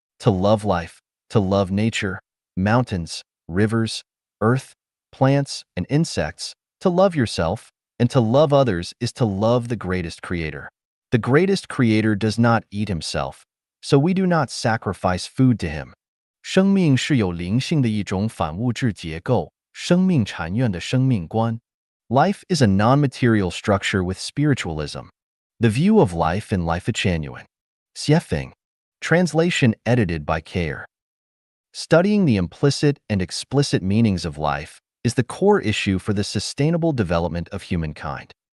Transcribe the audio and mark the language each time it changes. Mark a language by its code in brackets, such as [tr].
[en] To love life, to love nature, mountains, rivers, earth, plants, and insects, to love yourself, and to love others is to love the greatest creator. The greatest creator does not eat himself, so we do not sacrifice food to him. [zh] 生命是有灵性的一种反物质结构，生命禅院的生命观. [en] Life is a non-material structure with spiritualism. The view of life in Lifechanyuan. Xiefeng. Translation edited by Kayer. Studying the implicit and explicit meanings of life is the core issue for the sustainable development of humankind.